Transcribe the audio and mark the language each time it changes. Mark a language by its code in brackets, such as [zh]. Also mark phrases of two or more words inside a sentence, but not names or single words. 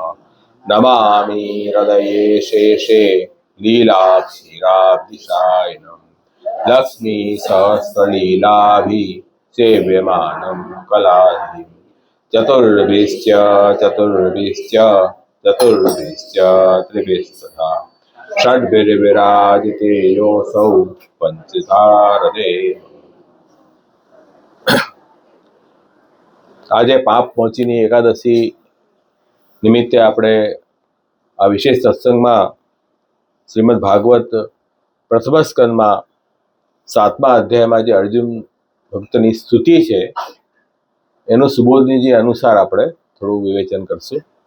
[sa] नमामि हृदये शेषे लीलाक्षीराब्धिशायिनं लक्ष्मीसहस्रलीलाभिसेव्यमानं कलाधिं चतुर्भिश्च चतुर्भिश्च चतुर्भिश्च त्रिभिस्तथा षड्भिर्विराजिते योऽसौ पञ्चतारदे। [gu] આજે પાપ પહોંચીની એકાદશી નિમિત્તે આપણે આ વિશેષ સત્સંગમાં શ્રીમદ ભાગવત પ્રથમ સ્કંદમાં 7મા અધ્યાયમાં જે અર્જુન ભક્તની સ્તુતિ છે એનું સુબોધનીજી અનુસાર આપણે થોડું વિવેચન કરશું.